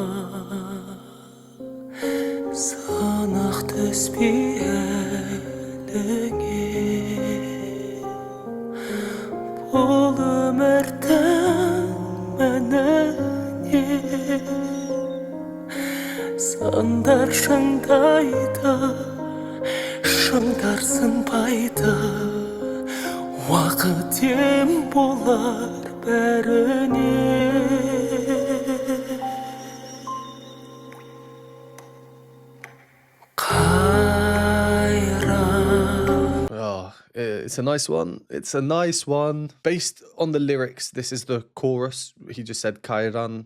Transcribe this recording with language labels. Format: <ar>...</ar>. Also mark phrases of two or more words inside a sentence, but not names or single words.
<kk>сынық түспей әліңе бұл өмірдің мәніне сандар шыңдайды шыңдар сынбайды уақыт ем болар бәріне.</kk> <en>It's a nice one. It's a nice one. Based on the lyrics, this is the chorus. He just said QAIRAN.</en>